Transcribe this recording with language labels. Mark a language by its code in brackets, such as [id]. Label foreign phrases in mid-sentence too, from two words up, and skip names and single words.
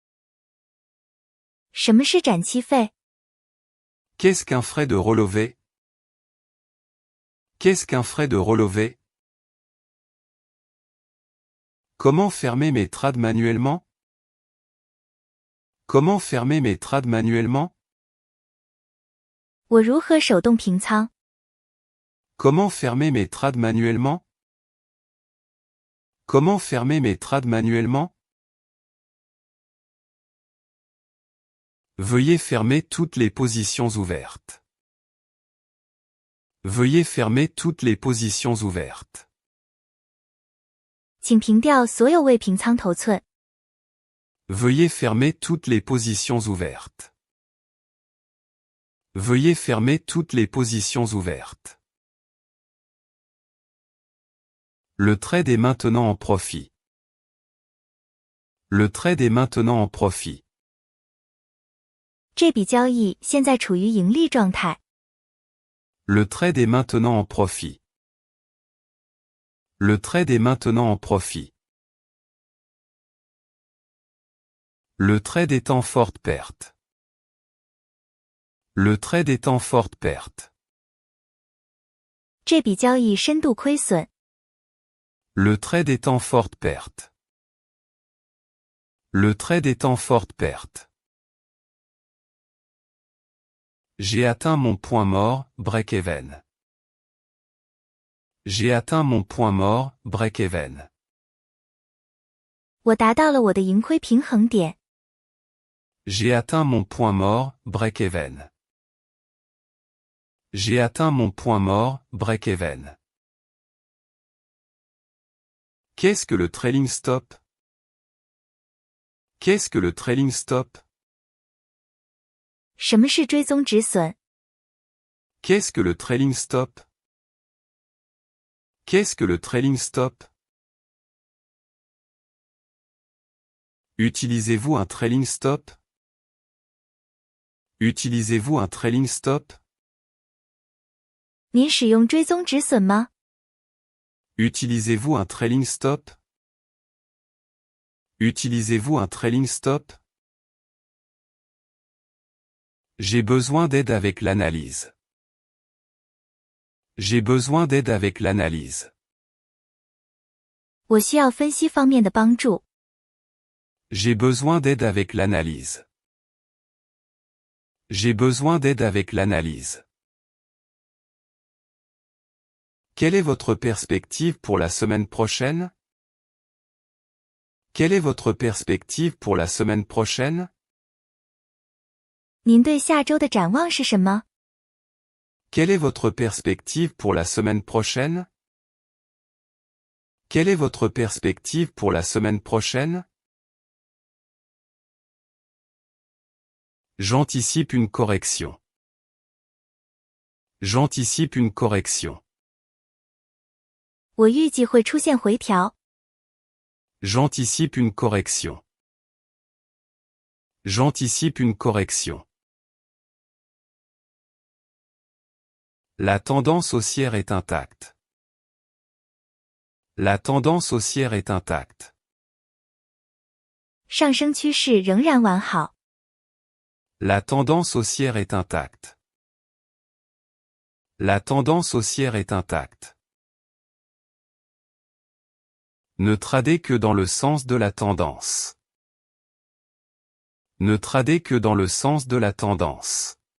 [zh] 什么是展期费？ [fr] Qu'est-ce qu'un frais de relevé? Qu'est-ce qu'un frais de relevé? Comment fermer mes trades manuellement? Comment fermer mes trades manuellement? [zh] 我如何手动平仓？ [fr] Comment fermer mes trades manuellement? Comment fermer mes trades manuellement? Veuillez fermer toutes les positions ouvertes. Veuillez fermer toutes les positions ouvertes. [zh] 请平掉所有未平仓头寸。 [fr] Veuillez fermer toutes les positions ouvertes. Veuillez fermer toutes les positions ouvertes. Le trade est maintenant en profit. Le trade est maintenant en profit. [zh] 这笔交易现在处于盈利状态。 [fr] Le trade est maintenant en profit. Le trade est maintenant en profit. Le trade est en forte perte. Le trade est en forte perte. [zh] 这笔交易深度亏损。 [fr] Le trade est en forte perte. Le trade est en forte perte. J'ai atteint mon point mort, break-even. J'ai atteint mon point mort, break-even. [zh] 我达到了我的盈亏平衡点。 [fr] J'ai atteint mon point mort, break-even. J'ai atteint mon point mort, break-even. Qu'est-ce que le [en] trailing stop? [fr] Qu'est-ce que le [en] trailing stop? [zh] 什么是追踪止损？ [fr] Qu'est-ce que le [en] trailing stop? [fr] Qu'est-ce que le [en] trailing stop? [fr] Utilisez-vous un [en] trailing stop? [fr] Utilisez-vous un [en] trailing stop? [zh] 您使用追踪止损吗？ [fr] Utilisez-vous un [en] trailing stop? [fr] Utilisez-vous un [en] trailing stop? [fr] J'ai besoin d'aide avec l'analyse. J'ai besoin d'aide avec l'analyse. [zh] 我需要分析方面的帮助。 [fr] J'ai besoin d'aide avec l'analyse. J'ai besoin d'aide avec l'analyse. Quelle est votre perspective pour la semaine prochaine? Quelle est votre perspective pour la semaine prochaine? [zh] 您对下周的展望是什么？ [fr] Quelle est votre perspective pour la semaine prochaine? Quelle est votre perspective pour la semaine prochaine? J'anticipe une correction. J'anticipe une correction. [zh] 我预计会出现回调。 [fr] J'anticipe une correction. J'anticipe une correction. La tendance haussière est intacte. La tendance haussière est intacte. [zh] 上升趋势仍然完好。 [fr] La tendance haussière est intacte. La tendance haussière est intacte. Ne tradez que dans le sens de la tendance. Ne tradez que dans le sens de la tendance.